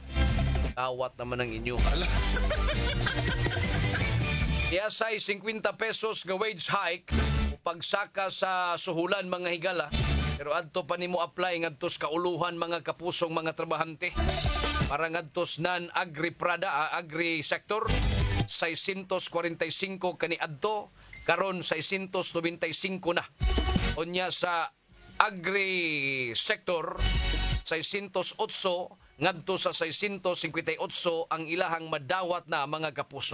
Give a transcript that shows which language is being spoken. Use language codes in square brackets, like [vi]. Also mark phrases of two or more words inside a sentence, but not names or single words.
[ceb] Kawat naman ang inyo. Iasay 50 pesos nga [en] wage hike [ceb] pagsaka sa suhulan mga higala. Pero adto pa nimo apply ngadtos kauluhan mga kapusong mga trabahante. Para ngadtos [en] non-agri agri sector [ceb] 645 kani adto karon 695 na. Unya sa [en] agri sector [ceb] 608 ngadto sa 658 ang ilahang madawat na mga kapuso.